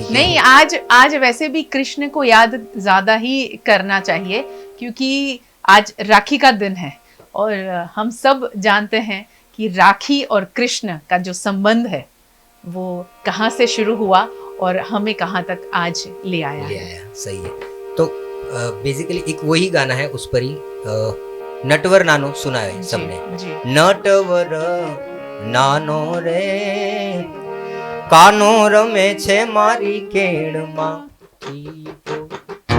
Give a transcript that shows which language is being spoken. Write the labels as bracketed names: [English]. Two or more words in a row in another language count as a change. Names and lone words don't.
[Hindi] नहीं, आज वैसे भी कृष्ण को याद ज्यादा ही करना चाहिए, क्योंकि आज राखी का दिन है, और हम सब जानते हैं कि राखी और कृष्ण का जो संबंध है वो कहाँ से शुरू हुआ और हमें कहाँ तक आज ले आया। सही है। तो बेसिकली एक वही गाना है, उस पर ही नटवर नानो सुना है सबने। [Gujarati] નટવર નાનો રે કાનો રમે છે મારી કેડ માં,